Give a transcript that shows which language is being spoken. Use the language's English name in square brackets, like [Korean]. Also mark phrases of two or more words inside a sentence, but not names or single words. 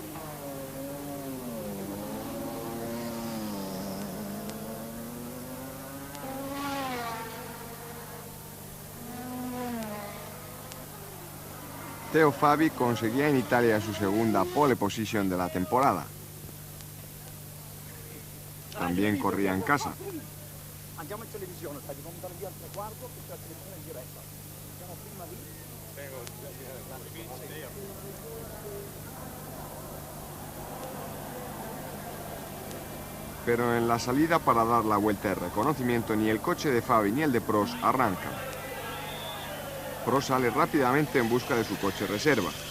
[Spanish] Teo Fabi conseguía en Italia su segunda pole position de la temporada. También corría en casa. [Italian] Andiamo in televisione, stai contando via al traguardo che c'è la televisione in diretta. Siamo prima lì. [Spanish] Pero en la salida para dar la vuelta de reconocimiento ni el coche de Fabi ni el de Prost arrancan. Prost sale rápidamente en busca de su coche reserva.